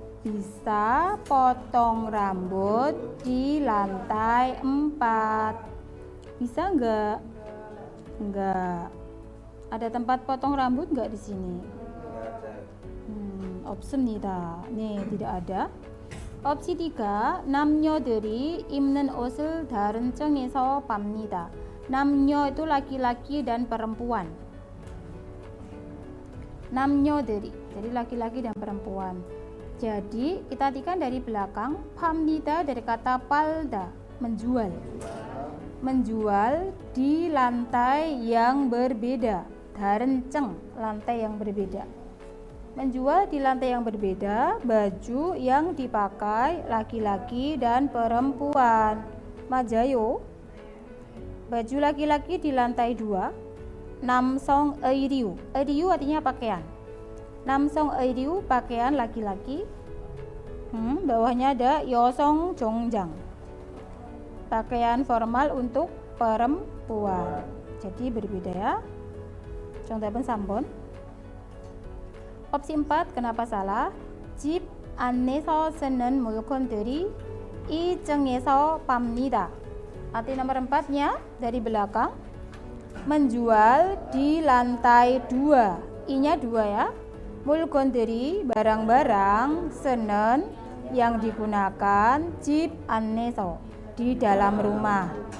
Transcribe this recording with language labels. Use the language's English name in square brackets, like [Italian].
[Indonesian] Bisa potong rambut di lantai 4. Bisa enggak? Enggak. Ada tempat potong rambut enggak di sini? [Korean] 없습니다. 네, [Indonesian] tidak ada. [Korean] opsi 3, 남녀들이 입는 옷을 다른 층에서 팝니다. 남녀 [Indonesian] itu laki-laki dan perempuan. [Korean] 남녀들이, [Indonesian] jadi laki-laki dan perempuan. Jadi kita artikan dari belakang, [Korean] 팝니다 [Indonesian] dari kata palda, menjual. Menjual di lantai yang berbeda. [Korean] 다른 층, [Indonesian] lantai yang berbeda. Menjual di lantai yang berbeda baju yang dipakai laki-laki dan perempuan. [Korean] 맞아요. [Indonesian] Baju laki-laki di lantai 2. [Korean] 남성 의류. 의류 [Indonesian] artinya pakaian. [Korean] 남성 의류 [Indonesian] pakaian laki-laki. Bawahnya ada [Korean] 여성 정장. [Indonesian] Pakaian formal untuk perempuan. Jadi berbeda ya. [Korean] 정답은 3번. [Indonesian] opsi 4, kenapa salah? [Korean] 집 안에서 쓰는 물건들이 2층에서 팝니다. [Indonesian] Arti nomor 4-nya dari belakang, menjual di lantai 2. I-nya 2 ya. [Korean] 물건들이 [Indonesian] barang-barang, [Korean] 쓰는 [Indonesian] yang digunakan, [Korean] 집 안에서 [Indonesian] di dalam rumah.